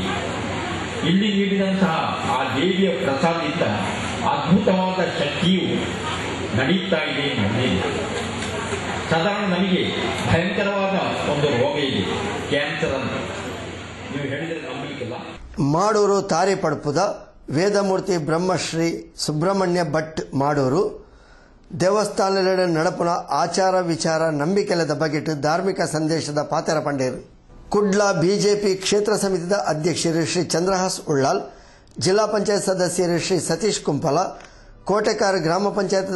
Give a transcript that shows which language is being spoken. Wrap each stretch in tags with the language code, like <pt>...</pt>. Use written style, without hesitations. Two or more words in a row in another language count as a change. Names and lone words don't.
<kn>ಇಲ್ಲಿ ನೀಡಿದಂತಹ ಆ ದೇವಿಯ ಪ್ರಸಾದದಿಂದ ಅದ್ಭುತವಾದ ಶಕ್ತಿಯು ನಡೀತಾ ಇದೆ. ಸಾಧಾರಣ ನಮಗೆ ಭಯಂಕರವಾದ ಒಂದು ರೋಗ ಇದೆ, ಕ್ಯಾನ್ಸರ್ ಅಂತ ನೀವು ಹೇಳಿದರೆ ನಂಬಲಿಕ್ಕಿಲ್ಲ.</kn> <tcy>ಮಾಡೂರು ತಾರಿಪಡ್ಪುದ ವೇದಮೂರ್ತಿ ಬ್ರಹ್ಮಶ್ರೀ ಸುಬ್ರಹ್ಮಣ್ಯ ಭಟ್ ಮಾಡೂರು ದೇವಸ್ಥಾನದ ನಡಪುನ ಆಚಾರ ವಿಚಾರ ನಂಬಿಕೆಲದ ಬಗೆಟ್ ಧಾರ್ಮಿಕ ಸಂದೇಶದ ಪಾತೆರ ಪಂಡೇರು. ಕುಡ್ಲ ಬಿಜೆಪಿ ಕ್ಷೇತ್ರ ಸಮಿತಿದ ಅಧ್ಯಕ್ಷರು ಶ್ರೀ ಚಂದ್ರಹಾಸ್ ಉಳ್ಳಾಲ್, ಜಿಲ್ಲಾ ಪಂಚಾಯತ್ ಸದಸ್ಯರು ಶ್ರೀ ಸತೀಶ್ ಕುಂಪಲ, ಕೋಟೆಕಾರ್ ಗ್ರಾಮ ಪಂಚಾಯತ್ದ</tcy>